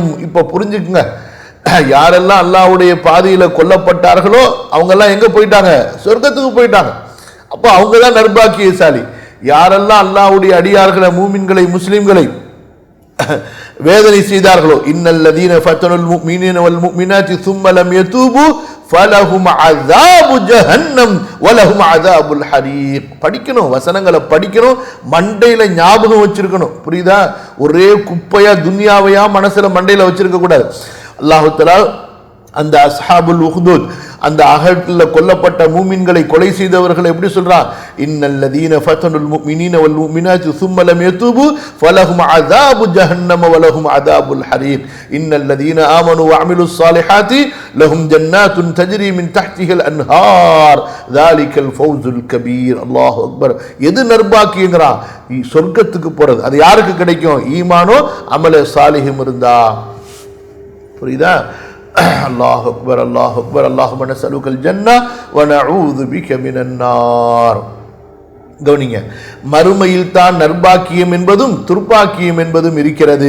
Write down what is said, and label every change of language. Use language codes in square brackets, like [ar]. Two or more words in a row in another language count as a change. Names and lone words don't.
[ta] இப்ப புரிஞ்சுக்குங்க, யாரெல்லாம் அல்லாஹ்வுடைய பாதையில கொல்லப்பட்டார்களோ அவங்க எல்லாம் எங்க போயிட்டாங்க? சொர்க்கத்துக்கு போயிட்டாங்க. அப்ப அவங்க தான் நர்பாக்கியசாலி. யாரெல்லாம் அல்லாஹ்வுடைய அடியார்களை, மூமின்களை, முஸ்லிம்களை வேதனை செய்தார்களோ, [ar] إن الذين فتنوا المؤمنين والمؤمنات ثم لم يتوبوا فلهم عذاب جهنم ولهم عذاب الحريق. [ta] படிக்கணும், வசனங்களை படிக்கணும், மண்டையில ஞாபகம் வச்சிருக்கணும், புரியுதா? ஒரே குப்பையா துன்யாவையா மனசுல மண்டையில வச்சிருக்க கூடாது. அல்லாஹ் தஆலா அந்த அஸ்ஹாபுல் உஹ்துத், அந்த அகழ்ல கொல்லப்பட்ட மூமின்களை கொலை செய்தவர்களை எப்படி சொல்றான்? [ar] إن الذين فتنوا المؤمنين والمؤمنات ثم لم يتوبوا فلهم عذاب جهنم ولهم عذاب الحريق إن الذين آمنوا وعملوا الصالحات لهم جنات تجري من تحتها الأنهار ذلك الفوز الكبير. الله أكبر. [ta] எது நர்பாக்கியங்கறான்? சொர்க்கத்துக்கு போறது. அது யாருக்கு கிடைக்கும்? ஈமானோ [ar] عمل صالح [ta] இருந்தா. புரியுதா? [ar] الله أكبر، الله أكبر. اللهم نسألك الجنة ونعوذ بك من النار. [ta] கவனிங்க, மறுமையில் தான் நர்பாக்கியம் என்பதும் துர்பாக்கியம் என்பதும் இருக்கிறது.